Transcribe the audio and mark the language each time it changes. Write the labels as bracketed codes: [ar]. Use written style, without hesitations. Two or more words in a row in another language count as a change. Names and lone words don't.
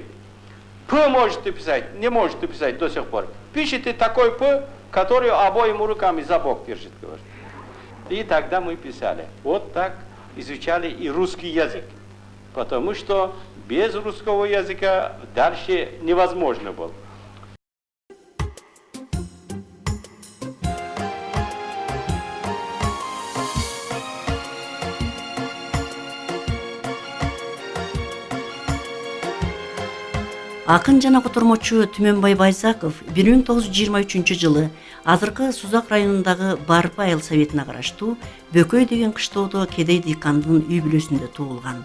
[ru] «П» можете писать, не можете писать до сих пор. Пишите такой «П», который обоими руками за бок держит, говорит. И тогда мы писали. Вот так изучали и русский язык. Потому что без русского языка дальше невозможно было. [ky] Акын жана котормочу Түменбай Байзаков 1923 азыркы Сузак районундагы Барпы айыл советине караштуу Бөкөй деген кыштоодо кедей дыйкандын үй бүлөсүндө туулган.